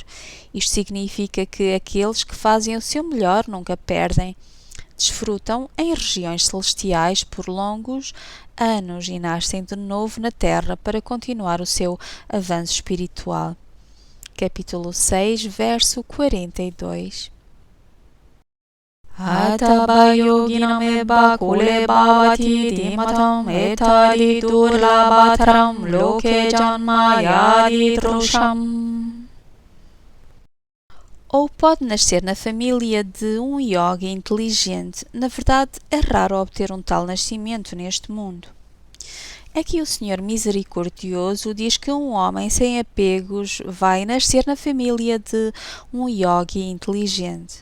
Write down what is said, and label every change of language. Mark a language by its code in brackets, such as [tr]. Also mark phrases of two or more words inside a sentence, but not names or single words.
[pt] Isto significa que aqueles que fazem o seu melhor nunca perdem. Desfrutam em regiões celestiais por longos anos e nascem de novo na Terra para continuar o seu avanço espiritual. Capítulo 6, verso 42. [sa] अथवा योगिनाम् एव कुले भवति धीमताम् एतद्धि दुर्लभतरं लोके जन्म यद् ईदृशम्. [pt] Ou pode nascer na família de um yogi inteligente. Na verdade, é raro obter um tal nascimento neste mundo. Aqui o Senhor Misericordioso diz que um homem sem apegos vai nascer na família de um yogi inteligente.